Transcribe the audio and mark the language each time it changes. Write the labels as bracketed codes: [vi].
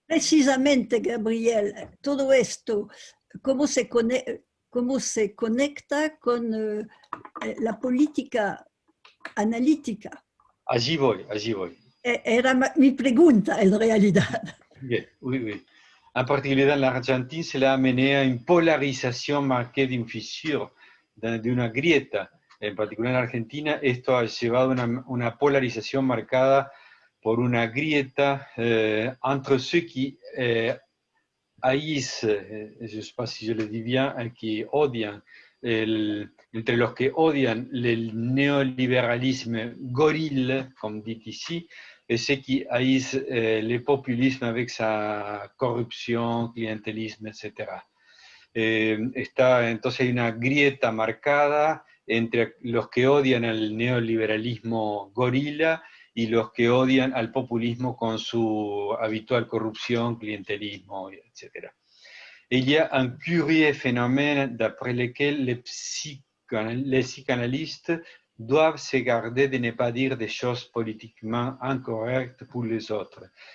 [es] Precisamente, Gabriel, todo esto, ¿cómo se conecta con la política analítica? Allí voy, allí voy. Era mi pregunta, en realidad. [fr] Bien, oui, oui. En particulier en l'Argentine, cela a amené à une polarisation marquée d'une fissure, [es] de una grieta. En particular en Argentina, esto ha llevado a una polarización marcada por una grieta entre [fr] ceux qui haïssent, je ne sais pas si je le dis bien, [es] qui odian, entre los que odian el [fr] neoliberalisme gorille, comme dit ici, et ceux qui haïssent le populisme avec sa corrupción, clientelisme, etc. [es] Entonces hay una grieta marcada entre los que odian al neoliberalismo gorila y los que odian al populismo con su habitual corrupción, clientelismo, etc. [fr] Il y a un curieux phénomène d'après lequel les psychanalystes doivent se garder de ne pas dire des choses politiquement incorrectes pour les autres.